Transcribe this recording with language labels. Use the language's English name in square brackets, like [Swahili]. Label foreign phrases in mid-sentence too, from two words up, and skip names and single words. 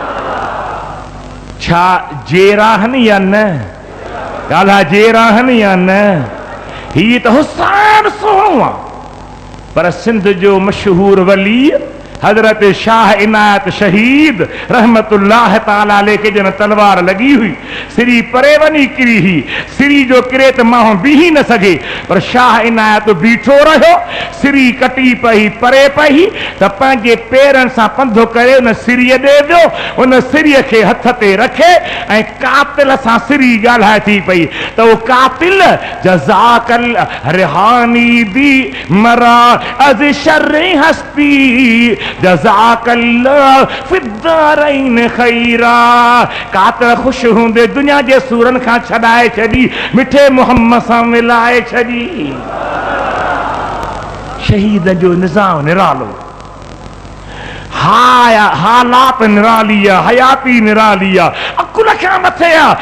[Sindhi] छा जेरा आहिनि या न? ॻाल्हा जेरा आहिनि या न? हीअ त हुसैन सुहिणो आहे, पर सिंध जो मशहूर वली हज़रत शाह इनायत शहीद [Arabic] رحمة الله تعالى عليه [Sindhi] के जन तलवार लगी हुई, सिरी परे वञी किरी हुई। सिरी जो किरे त माण्हू बीही न सघे, पर शाह इनायत बीठो रहियो। सिरी कटी पई, परे पई, त पंहिंजे पेरनि सां पंधु करे उन सिरीअ ॾे वियो। उन सिरीअ खे हथ ते रखे ऐं कातिल सां सिरी ॻाल्हाए थी पई त उहो कातिल जज़ाकल [Persian] رهانی ب مرا از شر هستی [Arabic] جزاك الله في الدارين خيرا. [Sindhi] कातिल ख़ुशि हूंदे दुनिया जे सूरनि खां छॾाए छॾी, मिठे मुहम्मद सां मिलाए छॾी। शहीद जो निज़ाम निरालो, हालात निराली आहे, हयाती निराली आहे, अकुल खां मथे आहे।